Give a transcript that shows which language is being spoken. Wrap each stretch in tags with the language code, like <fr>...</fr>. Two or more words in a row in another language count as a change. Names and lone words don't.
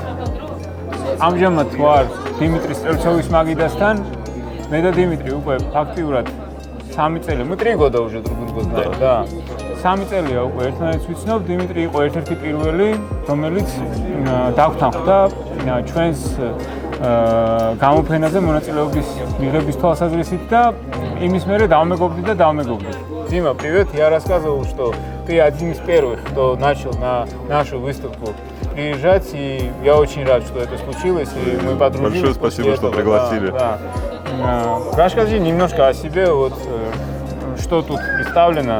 <ka>ამჟამად ვარ დიმიტრი სტერჩოვის მაგიდასთან. მე და დიმიტრი უკვე ფაქტიურად 3 წელი მოტრიგოდა</ka> <ru>уже друг друга знаем, да.</ru> <ka>3 წელია უკვე ერთმანეთს ვიცნობ. დიმიტრი იყო ერთ-ერთი პირველი, რომელიც დაგვთანხმდა ჩვენს გამოფენაზე მონაწილეობის მიღების თვალსაზრისით და იმის მერე დავმეგობრდით.</ka> <ru>Дима, привет. Я рассказывал, что ты один из первых, кто начал на нашу выставку приезжать, и я очень рад, что это случилось, и мы подружились. Большое спасибо, что пригласили. Да. Расскажи немножко о себе, вот, что тут представлено.</ru>